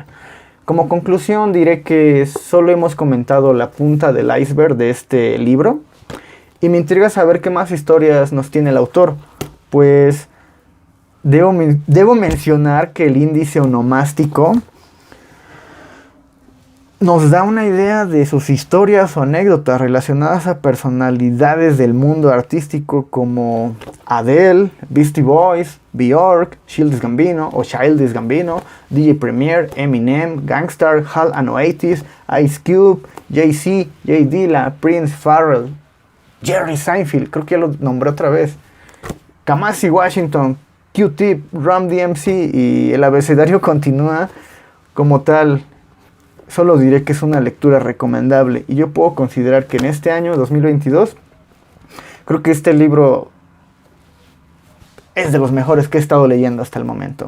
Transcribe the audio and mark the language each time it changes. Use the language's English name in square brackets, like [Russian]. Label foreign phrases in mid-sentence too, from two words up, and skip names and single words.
[Spanish] Como conclusión diré que solo hemos comentado la punta del iceberg de este libro y me intriga saber qué más historias nos tiene el autor, pues debo mencionar que el índice onomástico nos da una idea de sus historias o anécdotas relacionadas a personalidades del mundo artístico como Adele, Beastie Boys, Bjork, Childish Gambino, DJ Premier, Eminem, Gangstar, Hal and Oasis, Ice Cube, Jay-Z, Jay Dilla, Prince, Pharrell, Jerry Seinfeld, creo que ya lo nombré otra vez, Kamasi Washington, Q-Tip, Ram DMC, y el abecedario continúa. Como tal, solo diré que es una lectura recomendable y yo puedo considerar que en este año 2022 creo que este libro es de los mejores que he estado leyendo hasta el momento.